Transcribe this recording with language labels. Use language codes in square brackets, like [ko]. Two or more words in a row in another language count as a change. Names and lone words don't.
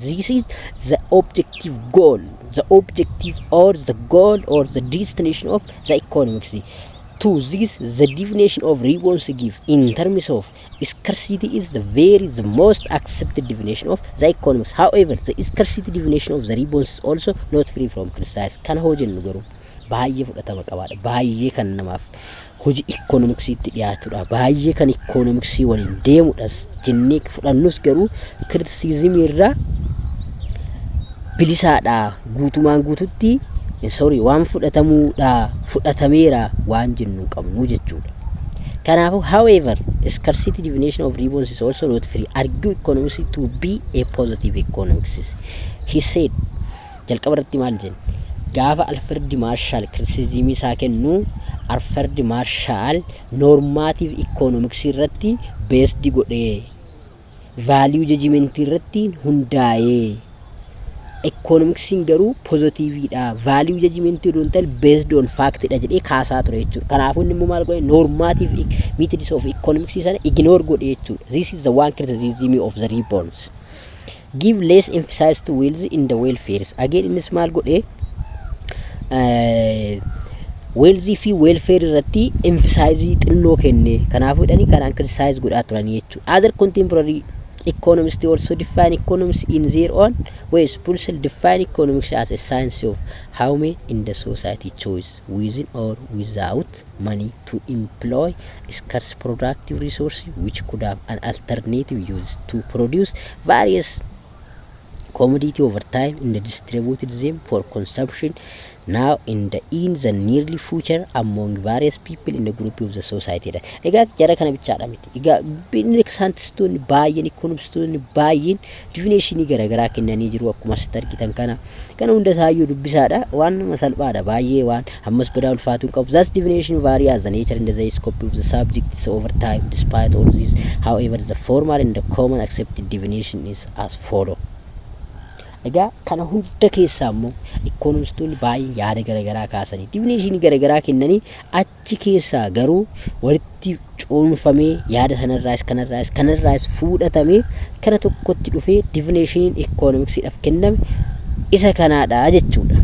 [en] This is the objective goal, the goal or the destination of the economics. To this, the definition of Reborns give in terms of scarcity is the most accepted definition of the economics. However, the scarcity definition of the Reborns is also not free from criticism. [om] Kan hojennu garuu baay'ee fudhatama qabaadha. Baay'ee kan namaaf hojii economics'itti dhiyaatudha. Baay'ee kan economicsii waliin deemudhas jennee fudhannus garuu criticismii irraa bilisaadha. Guutumaan guututti waan fudhatameera waan jennu qabnu jechuudha. [en] Kanaafu however, scarcity definition of Reborns is also not free. Argue economics to be a positive economics. He said, [om] jalqaba irratti maal jenna? Gaafa Alfred Marshall criticism isaa kennu, Alfred Marshall [en] normative economics [om] irratti based godhee [en] value judgment [om] irratti hundaa'ee economics garuu positive dha, [en] value judgment don't tell based on fact [om] dha jedhee kaasaa ture jechuudha. Kanaafuu inni immoo maal godhe [en] normative methods of economics [om] sana ignore godhe jechuudha. [en] This is the one criticism of the Reborns. Give less emphasis to wealth in the welfare. [om] Again innis maal godhe wealthy fi welfare irratti emphasize xinnoo kenne. Kanaafuu dhani kanaan criticize godhaa turan jechuudha. [en] Other contemporary economists also define economics in their own ways. Purcell define economics as a science of how men in the society choose within or without money to employ scarce productive resources which could have an alternative use to produce various commodity over time and distributed them for consumption now in the nearly future among various people in the group of the society. [om] Egaa jara kana bichaadha miti. Egaa scientistoonni baay'een economistoonni baay'een definition garagaraa kennanii jiru. Akkuma asitti argitan kana hunda isaayyuu dubbisaadha. Waan salphaadha baay'ee waan ammas badaa ulfaatu hin qabu. [en] That definition vary as the nature and the scope of the subjects over time. Despite all this, however, the formal and the common accepted definition is as follow. [om] Egaa kana hunda keessaa immoo economistoonni baay'een yaada garagaraa kaasanii definition garagaraa kennanii achi keessaa garuu walitti cuunfamee yaada kanarraas fuudhatamee kana tokkotti dhufee definition economics'idhaaf kenname isa kanaadha jechuudha.